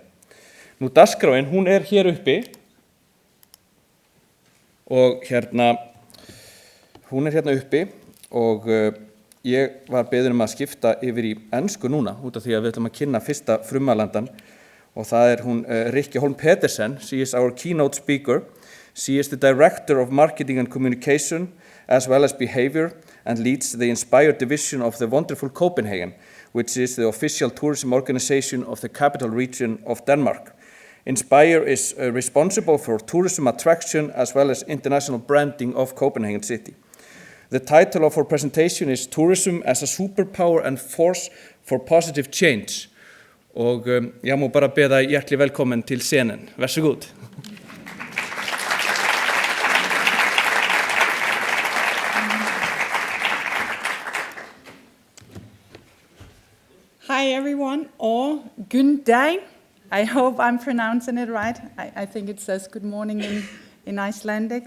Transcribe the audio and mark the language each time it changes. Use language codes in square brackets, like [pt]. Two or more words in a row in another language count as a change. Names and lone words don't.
[is] Nú dagskráin, hún hér uppi og hún hérna uppi og ég var beðinn að skipta yfir í ensku núna út af því að við ætlum að kynna fyrsta frummælandann og það hún Rikke Pedersen. [en] She is our keynote speaker. She is the director of marketing and communication as well as behavior and leads the Inspire division of the wonderful Copenhagen, which is the official tourism organization of the capital region of Denmark. Inspire is responsible for tourism attraction as well as international branding of Copenhagen city. The title of our presentation is Tourism as a Superpower and Force for Positive Change. [is] Og ég má bara beða [da] hjertelig velkommen til scenen. Vær så god. [en] Hi everyone, or good day. I hope I'm pronouncing it right. I think it says good morning in Icelandic.